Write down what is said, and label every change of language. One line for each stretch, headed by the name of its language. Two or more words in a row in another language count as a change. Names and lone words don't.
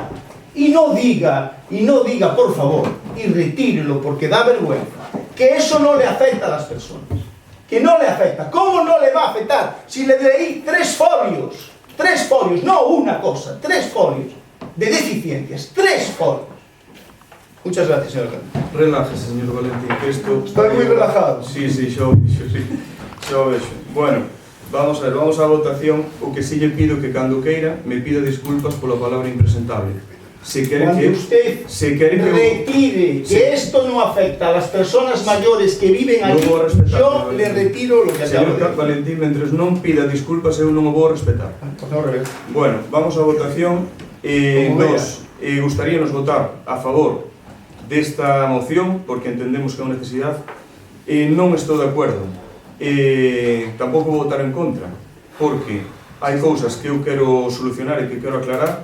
Spanish: Y no diga, por favor, y retírelo porque da vergüenza, que eso no le afecta a las personas. Que no le afecta. ¿Cómo no le va a afectar? Si le leí 3 folios, no una cosa, 3 folios de deficiencias, 3 folios. Muchas gracias, señor alcalde. Relájese, señor Valentín, que esto... Estoy muy relajado. Sí,
Galician: yo vexo. Bueno, vamos a ver, vamos a votación. O que sí lle pido que cando queira me pida disculpas pola palabra impresentable. Se quere
Spanish: Cuando que... usted
Galician: Se quere que...
Spanish: retire Sí. que esto no afecta a las personas mayores que viven
Galician: Non
Spanish: allí,
Galician: vou respetar,
Spanish: yo señor le retiro lo que acabo Señor de decir.
Galician: Valentín, mentres non pida disculpas, eu non o vou respetar. Por favor, revés.
Spanish: Bueno, vamos a votación. Como
Galician: Nos gustaríanos votar a favor desta moción, porque entendemos que é unha necesidade. Non estou de acordo. Tampouco vou votar en contra, porque hai cousas que eu quero solucionar e que quero aclarar.